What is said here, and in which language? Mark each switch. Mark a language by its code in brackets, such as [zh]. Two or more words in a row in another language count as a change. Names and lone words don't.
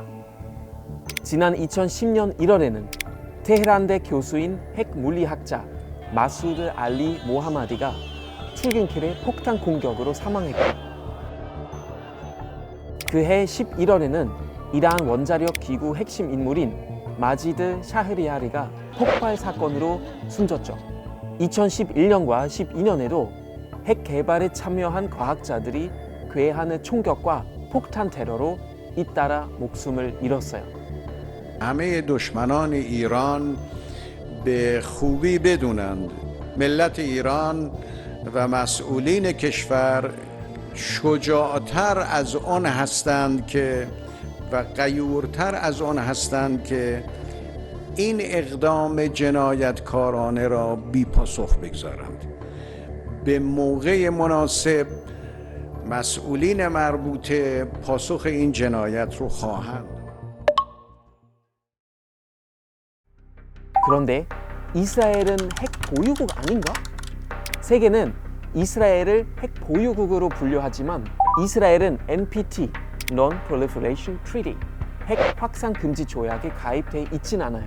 [ko] 지난 2010년 1월에는 테헤란대 교수인 핵물리학자 마수드 알리 모하마디가 출근길에 폭탄 공격으로 사망했고, 그해 11월에는 이란 원자력 기구 핵심 인물인 마지드 샤흐리야리가 폭발 사건으로 숨졌죠. 2011년과 12년에도 핵 개발에 참여한 과학자들이 괴한의 총격과 폭탄 테러로 잇따라 목숨을 잃었어요. [fa] همه دشمنان ایران به خوبی بدونند ملت ایران و مسئولین کشور شجاعتر از آن هستند که و غیورتر از آن هستند که این اقدام جنایتکارانه را بی پاسخ بگذارند. به موقع مناسب مسئولین مربوطه پاسخ این جنایت رو خواهند. [ko] 그런데 이스라엘은 핵 보유국 아닌가? 세계는 이스라엘을 핵 보유국으로 분류하지만 이스라엘은 NPT, Non-Proliferation Treaty, 핵 확산 금지 조약에 가입돼 있진 않아요.